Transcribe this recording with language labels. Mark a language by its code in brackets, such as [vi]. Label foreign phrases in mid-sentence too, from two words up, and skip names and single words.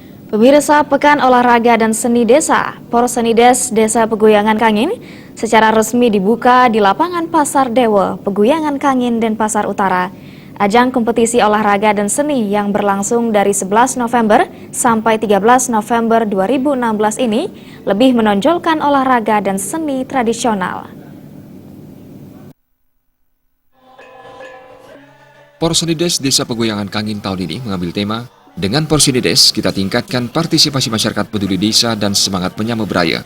[id] Pemirsa Pekan Olahraga dan Seni Desa, Porsenides Desa Peguyangan Kangin secara resmi dibuka di lapangan Pasar Dewa, Peguyangan Kangin, Denpasar Utara. Ajang kompetisi olahraga dan seni yang berlangsung dari 11 November sampai 13 November 2016 ini lebih menonjolkan olahraga dan seni tradisional. Porsenides Desa Peguyangan Kangin tahun ini mengambil tema dengan Porsenides, kita tingkatkan partisipasi masyarakat peduli desa dan semangat menyambut budaya.